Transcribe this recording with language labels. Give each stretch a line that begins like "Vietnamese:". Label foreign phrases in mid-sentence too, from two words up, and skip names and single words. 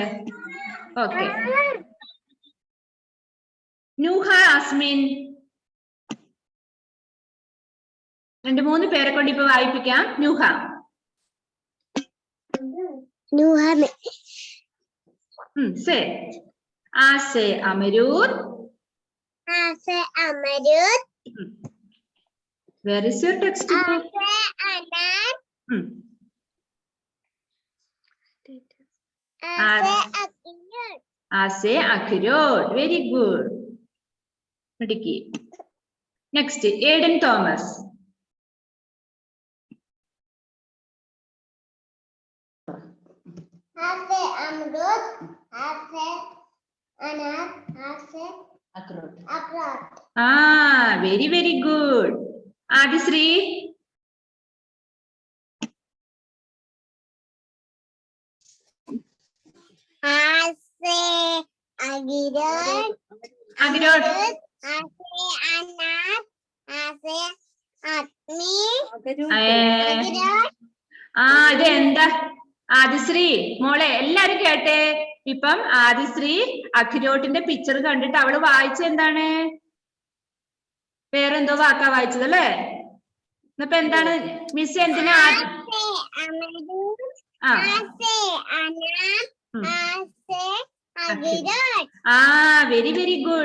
Malayalam: ഓക്കെ, നൂഹ അസ്മിൻ. 2-3 പേരെ കൊണ്ട് ഇപ്പൊ വായിപ്പിക്കാം. നൂഹ.
Hindi: സേ. अ से अमरूद.
English: Where is your textbook?
Hindi: अ से अखरोट.
English: Very good. Midiki. Next, Aiden Thomas.
Hindi: अ से अमरूत. अ से अनक। अ से अक्रोट.
English: Very very good. Adisri.
Hindi: अ से अगिरोट. Agirot. अ से अनक। अ से अत्मी.
Malayalam: ഇത് എന്താ? ആദിശ്രീ മോളെ, എല്ലാരും കേട്ടെ. ഇപ്പം ആദിശ്രീ അഖിരോട്ടിന്റെ പിക്ചർ കണ്ടിട്ട് അവള് വായിച്ച എന്താണ്? വേറെന്തോ വാക്കാ വായിച്ചത് അല്ലേ? ഇപ്പൊ എന്താണ് മിസ് എന്തിനാ?
English: very very good.